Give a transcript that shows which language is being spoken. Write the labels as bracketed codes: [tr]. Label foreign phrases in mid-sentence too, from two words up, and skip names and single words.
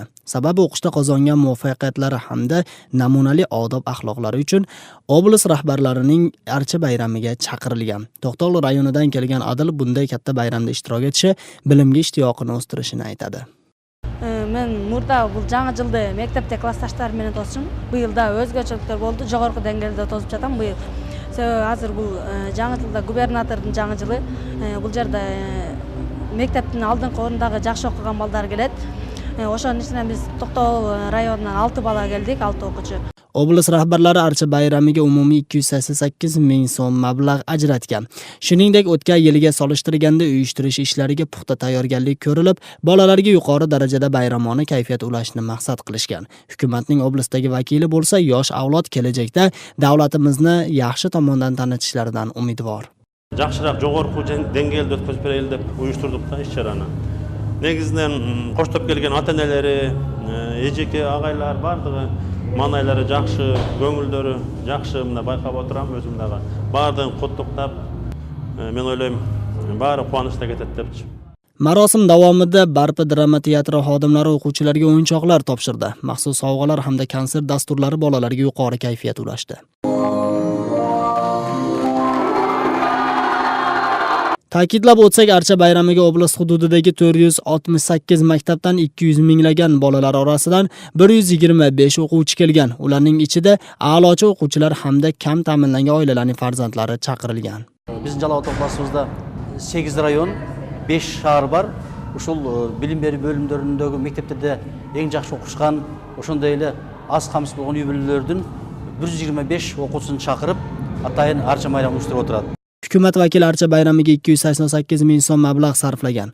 [uz] Sababi o'qishda qozongan muvaffaqiyatlari hamda namunali odob axloqlari uchun oblast rahbarlarining archa bayramiga chaqirilgan. To'qtol rayonidan kelgan Adil bunday katta bayramda ishtirok etishi bilimga ishtiyoqini o'stirishini aytadi. [ky] Мен мурда бу жаңы жылды мектепте классташтар менен тосчум. [uz] Bu yilda o'zgachaliklar bo'ldi. [ky] Жогорку деңгээлде тосуп жатам [uz] bu yil. [ky] Азыр бул жаңы жылда губернатордун жаңы жылы. Бул жерде мектептин алдыңкы орундагы жакшы окуган балдар келет. Ошонун ичинен биз Токтол районунан 6 бала келдик, 6 окуучу. [uz] Oblast rahbarlari archa bayramiga umumiy 288 ming so'm mablag' ajratgan. Shuningdek, o'tgan yiliga solishtirganda uyushtirish ishlariga puxta tayyorgarlik ko'rilib, bolalarga yuqori darajada bayramona kayfiyat ulashni maqsad qilishgan. Hukumatning oblastdagi vakili bo'lsa, yosh avlod kelajakda davlatimizni yaxshi tomondan tanitishlaridan umidvor. [ky] Жақшырақ жоғарғы деңгээлде өткізіп берели деп уюштурдук да иш-чараны. Негизинен коштоп келген ата-энелери, эжеке агайлар бардыгы манайлары жакшы, көңүлдөрү жакшы, мына байкап отурам өзүм дагы. Бардыгын куттуктап, мен ойлойм, баары кубанычта кетет депчи. [uz] Marosim davomida Barpa drama teatri xodimlari o'quvchilarga o'yinchoqlar topshirdi. Maxsus sovg'alar hamda konsert dasturlari bolalarga yuqori kayfiyat ulashdi. Ta'kidlab o'tsak, archa bayramiga oblast hududidagi 468 maktabdan 200 minglagan bolalar orasidan 125 o'quvchi kelgan. Ularning ichida a'lochi o'quvchilar hamda kam ta'minlangan oilalarning farzandlari chaqirilgan. [ky] Bizning Жалал областыбызда 8 rayon, 5 shahar бар. Ушул билим берүү бөлүмдөрүндөгү мектептерде эң жакшы окушкан, ошондой эле аз камсыз болгон үй-бүлөлөрдүн 125 окуучусын чакырып, атайын арча bayramı уюштуруп отурат. [uz] Hukumat vakili archa bayramiga 288 ming so'm mablag' sarflagan.